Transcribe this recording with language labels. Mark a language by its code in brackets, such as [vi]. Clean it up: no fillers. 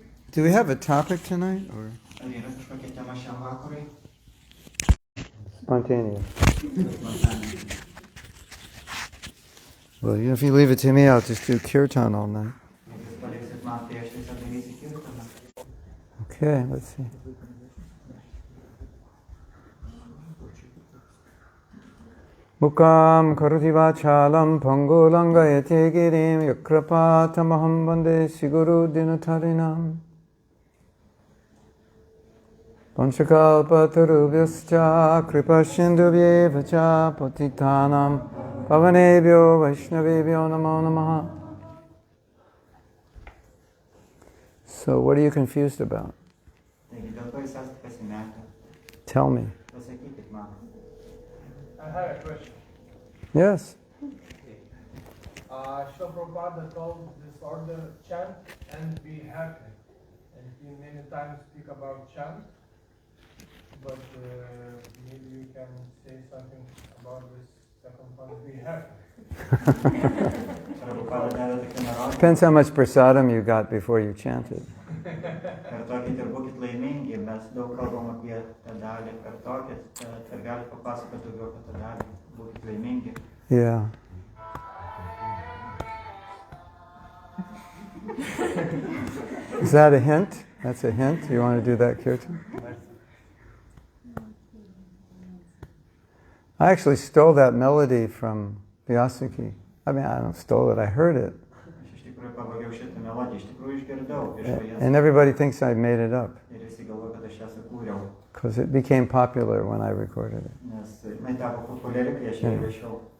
[en] Do we have a topic tonight or [lt] Ar yra kažkokia tema šiam vakarui? [en] spontaneous? Well, if you leave it to me, I'll just do kirtan all night. [lt] Jeigu jūs paliksit man, tai aš tiesiog darysiu kirtaną. [en] Okay, let's see. [sa] Mukam karoti vachalam pangolangayate girim yakrapatamaham vande siguru dinatarinam Panchakalpatarubhyascha kripasindubhyeva cha patitanam pavanebhyo vaishnavebhyo namo namaha. [en] So what are you confused about? [lt] Taigi dėl to jūs esate pasimetę. [en] Tell me. [lt] Pasakykit man. [en] I have a question. Yes. Srila Prabhupada told this order chant and be happy. And he many times speak about chant. But maybe you can say something about this second one, be happy. [lt] Prabhupada davė tokį nurodymą. [en] Depends how much prasadam you got before you chanted. [lt] Kartokit ir būkit laimingi. Mes daug kalbam apie tą dalį. Kartokit ir galite papasakoti daugiau apie tą dalį. Būkit laimingi. [en] Yeah. Is that a hint? That's a hint? You want to do that kirtan? I actually stole that melody from Vyasaki. I mean, I don't stole it, I heard it. [lt] Aš iš tikrųjų pavagiau šitą melodiją. Iš tikrųjų išgirdau iš jos. [en] And everybody thinks I made it up. [lt] Ir visi galvoja, kad aš ją sukūriau. [en] Because it became popular when I recorded it. [lt] Nes jinai tapo populiari, kai aš ją įrašiau.